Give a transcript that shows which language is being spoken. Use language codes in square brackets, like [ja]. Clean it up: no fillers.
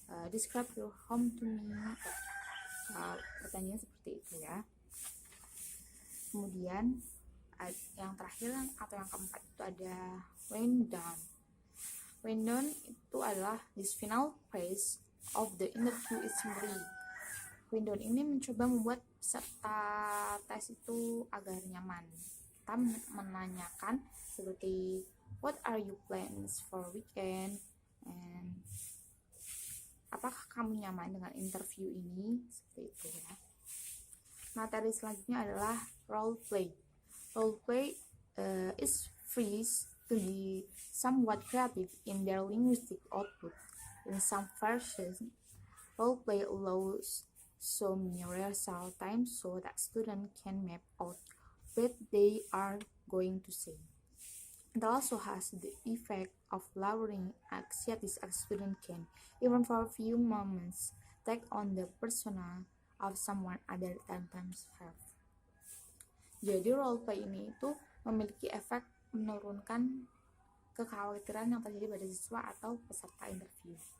[en] Describe your home to me. [id] Pertanyaan seperti itu ya. Kemudian yang terakhir atau yang keempat itu ada when done. [en] When done [id] itu adalah [en] this final phase of the interview is ready. [id] When done ini mencoba membuat peserta tes itu agar nyaman. Kita menanyakan seperti [en] what are your plans for weekend, [id] and apakah kamu nyaman dengan interview ini, seperti itu ya. Materi selanjutnya adalah role play. [en] Role play is free to be somewhat creative in their linguistic output. In some versions, role play allows some rehearsal time so that students can map out what they are going to say. It also has the effect of lowering anxiety as students can, even for a few moments, take on the persona of someone other than themselves. [id] Jadi role play ini itu memiliki efek menurunkan kekhawatiran yang terjadi pada siswa atau peserta interview.